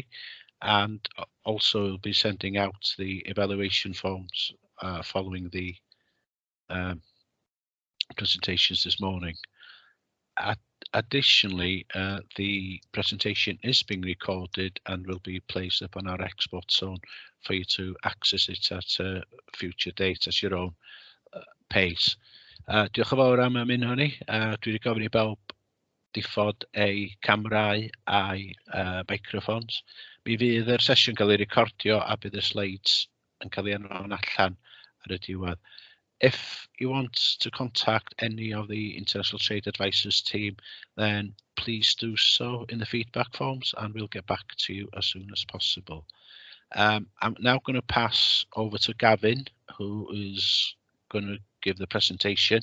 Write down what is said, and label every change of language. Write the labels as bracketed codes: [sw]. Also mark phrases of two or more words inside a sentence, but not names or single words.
[en] And also we'll be sending out the evaluation forms following the presentations this morning. Additionally, the presentation is being recorded and will be placed up on our export zone for you to access it at a future date at your own pace. [cy] Diolch yn fawr am ymuno ni. Dwi wedi gofyn I bawb diffod eu camrau a'i microphones. Mi fydd yr sesiwn cael ei recordio a bydd y slides yn cael ei anfon allan ar y diwedd. [en] If you want to contact any of the International Trade Advisors team, then please do so in the feedback forms and we'll get back to you as soon as possible. I'm now going to pass over to Gavin, who is going to give the presentation.